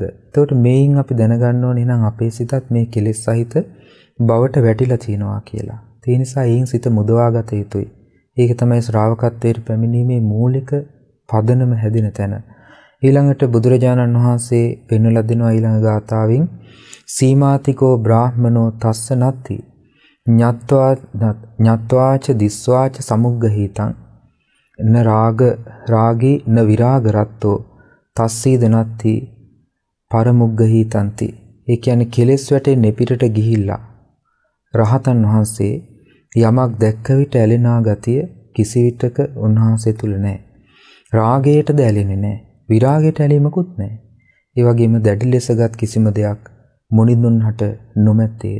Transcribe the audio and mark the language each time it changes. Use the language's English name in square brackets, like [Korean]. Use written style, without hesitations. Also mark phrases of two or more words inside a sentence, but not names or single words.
[Sinhala] එතකොට මේයින් අපි දැනගන්න ඕනේ නම් අපේ සිතත් මේ කෙලෙස් සහිත බවට වැටිලා තියෙනවා කියලා. ඒ නිසා ඒන් සිත මුදවා ගත යුතුයි. ඒක තමයි ශ්‍රාවකත්වයට පැමිණීමේ මූලික පදනම හැදෙන තැන. ඊළඟට බුදුරජාණන් වහන්සේ පෙන්වලා දෙනවා ඊළඟ ගාථාවෙන් [Pali] සීමාතිකෝ බ්‍රාහ්මනෝ තස්ස නත්ති ඤත්වාච දිස්වාච සමුග්ගහිතං න රාගී න විරාග රත්තෝ තස්සීද නත්ති පරමුග්ගහිතಂತಿ. [Sinhala] ඒ කියන්නේ කෙලෙස් වැටෙන්නේ පිටට ගිහිල්ලා රහතන් වහන්සේ යමක් දැක්ක විට ඇලෙනා ගතිය කිසි විටක උන්වහන්සේ තුල නැහැ. රාගයට ඇලෙන්නේ නැහැ. විරාගයට ඇලීමකුත් නැහැ. ඒ වගේම දැඩි ලෙසගත් කිසිම දෙයක් මුනිඳුන්හට නොමැත්තේය.